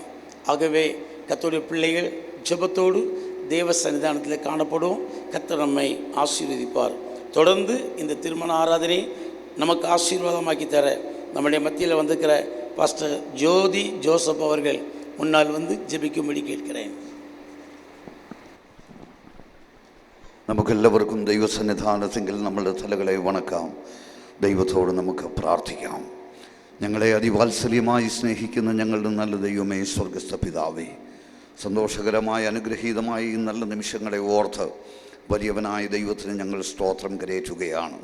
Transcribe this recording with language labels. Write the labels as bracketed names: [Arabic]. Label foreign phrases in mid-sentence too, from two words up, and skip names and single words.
[Tamil] ஆகவே கர்த்தருடைய பிள்ளைகள் ஜெபத்தோடு தேவ சன்னிதானத்தில் காணப்படும். கர்த்தர் நம்மை ஆசீர்வதிப்பார். தொடர்ந்து இந்த திருமண ஆராதனை நமக்கு ஆசீர்வாதமாக்கி தர நம்முடைய மத்தியில் வந்திருக்கிற பாஸ்டர் ஜோதி ஜோசப் அவர்கள் முன்னால் வந்து ஜெபிக்கும்படி கேட்கிறேன். [Malayalam] നമുക്കെല്ലാവർക്കും ദൈവസന്നിധാനത്തെങ്കിൽ നമ്മളുടെ തലകളെ വണക്കാം. ദൈവത്തോട് നമുക്ക് പ്രാർത്ഥിക്കാം. ഞങ്ങളെ അതിവാത്സല്യമായി സ്നേഹിക്കുന്ന ഞങ്ങളുടെ നല്ല ദൈവമേ, സ്വർഗസ്ഥ പിതാവേ, സന്തോഷകരമായ അനുഗ്രഹീതമായ ഈ നല്ല നിമിഷങ്ങളെ ഓർത്ത് വലിയവനായ ദൈവത്തിന് ഞങ്ങൾ സ്തോത്രം കരേറ്റുകയാണ്.